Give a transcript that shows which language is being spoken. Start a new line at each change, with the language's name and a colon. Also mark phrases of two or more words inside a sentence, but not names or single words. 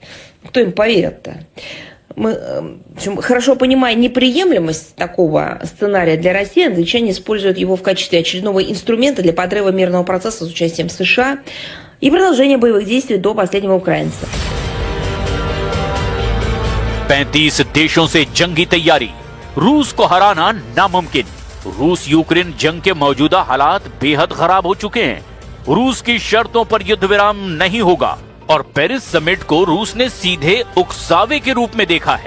Russian: Кто им поверит-то? Мы, в общем, хорошо понимая неприемлемость такого сценария для России, англичане используют его в качестве очередного инструмента для подрыва мирного процесса с участием США и продолжения боевых действий до последнего украинца.
Hindi: 35 देशों से जंगी तैयारी, रूस को हराना नामुमकिन। रूस यूक्रेन जंग के मौजूदा हालात बेहद खराब हो चुके हैं। रूस की शर्तों पर युद्ध विराम नहीं होगा और पेरिस समिट को रूस ने सीधे उकसावे के रूप में देखा है।